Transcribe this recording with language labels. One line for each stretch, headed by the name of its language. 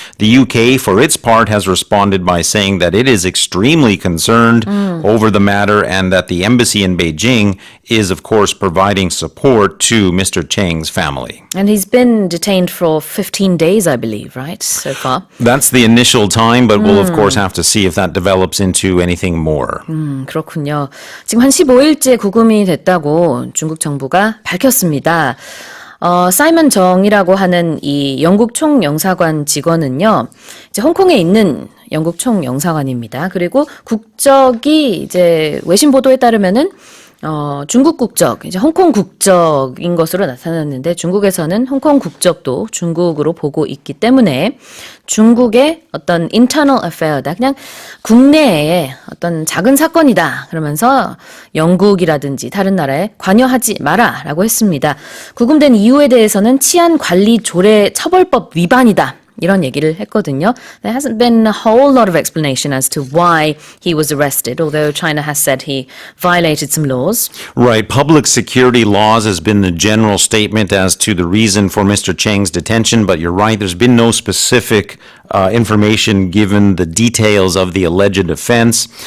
English: The UK, for its part, has responded by saying that it is extremely concerned over the matter and that the embassy in Beijing is, of course, providing support to Mr. Cheng's family. And he's been detained for 15 days, I believe, right, so far? That's the initial time, but we'll, of course, have to see if that develops into anything more.
Korean: 그렇군요. 지금 한 15일째 구금이 됐다고 중국 정부가 밝혔습니다. 사이먼 정이라고 하는 이 영국 총영사관 직원은요, 이제 홍콩에 있는 영국 총영사관입니다. 그리고 국적이 이제 외신 보도에 따르면은 중국 국적, 이제 홍콩 국적인 것으로 나타났는데 중국에서는 홍콩 국적도 중국으로 보고 있기 때문에 중국의 어떤
English: internal affair
Korean: 다. 그냥 국내의 어떤 작은 사건이다. 그러면서 영국이라든지 다른 나라에 관여하지 마라라고 했습니다. 구금된 이유에 대해서는 치안관리조례 처벌법 위반이다. 이런 얘기를 했거든요.
English: There hasn't been a whole lot of explanation as to why he was arrested, although China has said he violated some laws. Right. Public security laws has been the general statement as to the reason for Mr. Cheng's detention, but you're right, there's been no specific information given the details of the alleged offense.